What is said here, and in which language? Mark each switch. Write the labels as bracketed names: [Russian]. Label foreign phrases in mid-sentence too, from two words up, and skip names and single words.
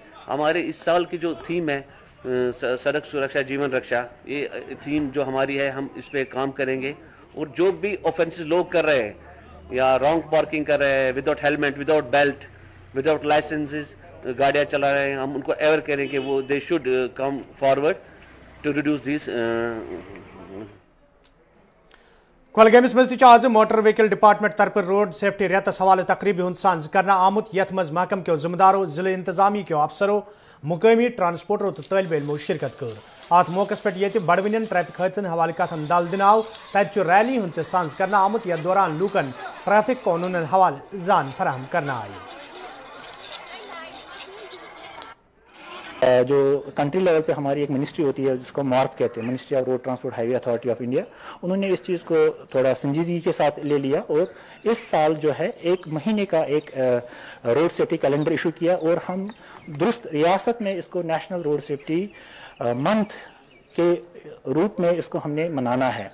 [Hindi] हमारे इस साल की जो थीम है सड़क सुरक्षा जीवन रक्षा, ये थीम जो हमारी है, हम इस पे काम करेंगे और जो भी ऑफेंसेस लोग कर रहे हैं या [English] wrong parking [Hindi] कर रहे हैं, [English] without helmet, without belt, without licenses [Hindi] गाड़ियाँ चला रहे हैं, हम उनको अवेयर करें कि वो [English] they should come forward to reduce this. [Kashmiri] कुलगामिस मज आज [English] motor vehicle department [Kashmiri] तरफ [English] road safety [Kashmiri] रेतस हवाले तकरीब हुंद सांझ करना आमुत, यथ मज महकम के जिम्मेदारों, जिले इंतजामी के अफसरों, मुकामी ट्रांसपोर्टरों तो तलब इलमो शिरकत कर। अत मौके पे बड़वन ट्रैफिक हादसन हवाले कथन दल दिन आव, तत रैली हुंद सांझ करना आमुत, यथ दौरान लूकन ट्रैफिक कानून हवाले जान फराहम करना आई। [Hindi] जो [English] country level [Hindi] पे हमारी एक मिनिस्ट्री होती है जिसको मार्फ कहते हैं, मिनिस्ट्री ऑफ रोड ट्रांसपोर्ट हाईवे अथॉरिटी ऑफ इंडिया, उन्होंने इस चीज़ को थोड़ा संजीदगी के साथ ले लिया और इस साल जो है 1 महीने का एक [English] road safety calendar [Hindi] इशू किया और हम दुरुस्त रियासत में इसको [English] national road safety month [Hindi] के रूप में इसको हमने मनाना है।